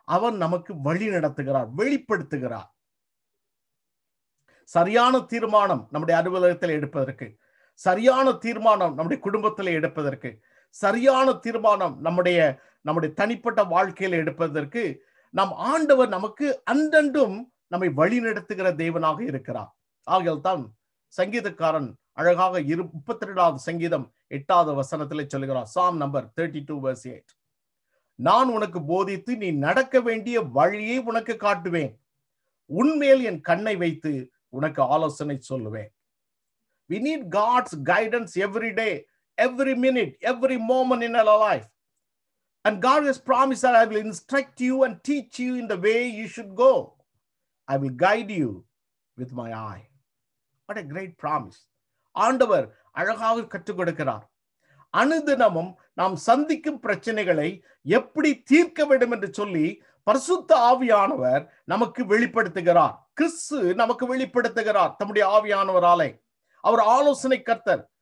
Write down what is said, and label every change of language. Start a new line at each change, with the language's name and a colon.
Tamil: அவர் நமக்கு வழி நடத்துகிறார், வெளிப்படுத்துகிறார். சரியான தீர்மானம் நம்முடைய அலுவலகத்தில் எடுப்பதற்கு, சரியான தீர்மானம் நம்முடைய குடும்பத்தில் எடுப்பதற்கு, சரியான தீர்மானம் நம்முடைய தனிப்பட்ட வாழ்க்கையில் எடுப்பதற்கு நம் ஆண்டவர் நமக்கு அன்றன்றும் நம்மை வழி நடத்துகிற தேவனாக இருக்கிறார். ஆகையால் தான் சங்கீதக்காரன் அழகாக 32வது சங்கீதம் 8வது வசனத்திலே சொல்லுகிறார்.
English: Psalm number 32 verse 8.
Tamil: நான் உனக்கு போதித்து நீ நடக்க வேண்டிய வழியை உனக்கு காட்டுவேன். உன்மேல் என் கண்ணை வைத்து உனக்கு ஆலோசனை சொல்லுவேன்.
English: We need God's guidance every day, every minute, every moment in our life. And God has promised that I will instruct you and teach you in the way you should go. I will guide you with my eye. What a great promise.
Tamil: ஆண்டவர் அழகாக கற்றுக் கொடுக்கிறார். அனுதினமும் நாம் சந்திக்கும் பிரச்சனைகளை எப்படி தீர்க்க வேண்டும் என்று சொல்லி பரிசுத்த ஆவியானவர் நமக்கு வெளிப்படுத்துகிறார். கிறிஸ்து நமக்கு வெளிப்படுத்துகிறார் தம்முடைய ஆவியானவராலே. அவர் ஆலோசனை கர்த்தர்.